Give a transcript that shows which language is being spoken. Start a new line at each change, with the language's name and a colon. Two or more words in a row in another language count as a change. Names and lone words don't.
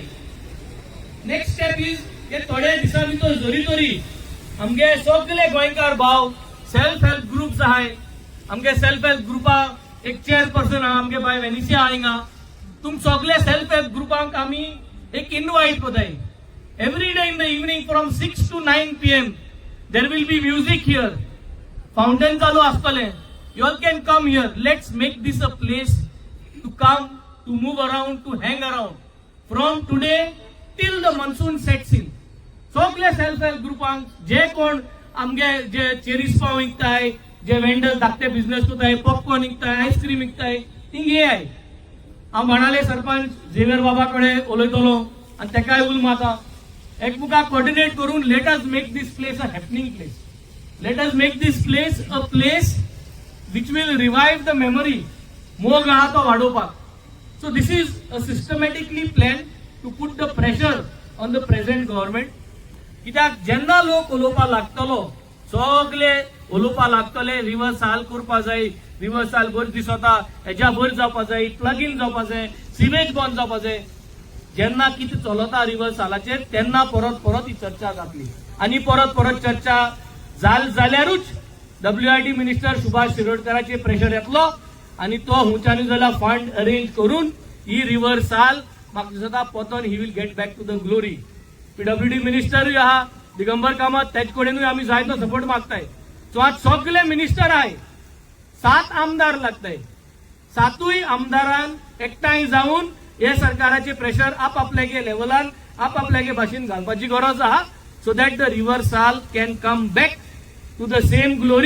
English: next step is
Konkani: हे थोडे दिसा भितर जरी तरी आमगे सगळे गोंयकार भाव
English: self help groups
Konkani: आहाय. आमगे
English: self help
Konkani: ग्रुपा एक चेअरपर्सन आहा आमगे बाय वेनिसिया हांगा. तुम सगळे
English: self help
Konkani: ग्रुपांक आमी एक इन्वाइट कोताय.
English: every day in the evening from 6 to 9 PM there will be music here.
Konkani: फाउंटेन चालू आसतले.
English: You all can come here. Let's make this a place to come, to move around, to hang around. From today till the monsoon sets in.
Konkani: सगळे
English: self help
Konkani: ग्रुपांक जे कोण आमगे जे चेरीस पाव विकताय, जे वेंडर्स धाकटे बिझनेस करताय, पॉपकॉर्न विकताय, आईस्क्रीम विकताय, थिंग ये आहे. हांव म्हणाले सरपंच झेवियर बाबा कडेन उलयतलो आनी तेकाय उल माता एकमुखाक कोऑर्डिनेट करून
English: let us make this place a happening place. let us make this place a place which will revive the memory.
Konkani: मोग आहा तो वाडोवपाक.
English: So this is a systematically planned to put the pressure on the present government.
Konkani: कित्याक जेन्ना लोक उलोवपाक लागतलो सगळे उलोवपाक लागतले रिवर साल करपा जाय, रिवर साल बरी दिसता, हेज्या बरी जावपा जाय, प्लगीन जावपा जाय, सिवेज बंद जावपा जाय. जेन्ना कितें चलता रिवर सालाचेर तेन्ना परत परत ही चर्चा जातली आनी परत परत चर्चा जाल्यारूच WIT मिनिस्टर सुभाष शिरोडकराचे प्रेशर येतलो आणि तो हुंच्यानी जाल्यार
English: fund arrange
Konkani: करून ही रिवर साल म्हाका दिसता पोतोन ही
English: will get back to the glory.
Konkani: PWD मिनिस्टरूय आहा दिगंबर कामत तेज कडेनूय आमी जाय तो सपोर्ट मागताय. सो आज सगळे मिनिस्टर आहाय 7 आमदार लागताय. 7य आमदारान एकठांय जावन हे सरकाराचे प्रेशर आपल्यागे लेवलान आपल्यागे भाशेन घालपाची गरज आहा
English: so that the River Sal can come back to the same glory.